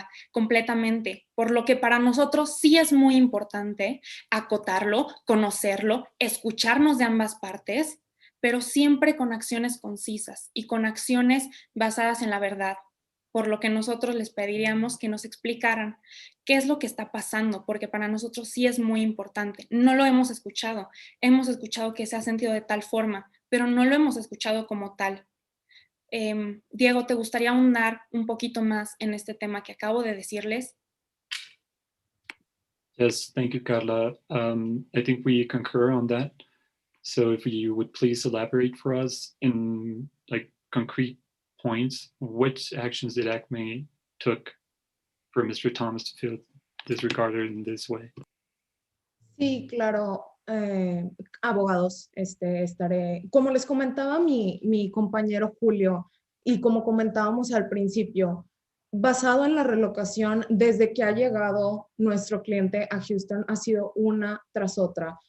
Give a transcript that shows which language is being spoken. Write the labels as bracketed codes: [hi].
[es] completamente, por lo que para nosotros sí es muy importante acotarlo, conocerlo, escucharnos de ambas partes, pero siempre con acciones concisas y con acciones basadas en la verdad, por lo que nosotros les pediríamos que nos explicaran qué es lo que está pasando, porque para nosotros sí es muy importante. No lo hemos escuchado que se ha sentido de tal forma, pero no lo hemos escuchado como tal. Diego, ¿te gustaría ahondar un poquito más en este tema que acabo de decirles? [en] Yes, thank you, Carla. I think we concur on that. So if you would please elaborate for us in like concrete points, which actions did ACME took for Mr. Thomas to feel disregarded in this way? [es] Sí, claro, abogados, estaré, como les comentaba mi compañero Julio, y como comentábamos al principio, basado en la relocación, desde que ha llegado nuestro cliente a Houston, ha sido una tras otra.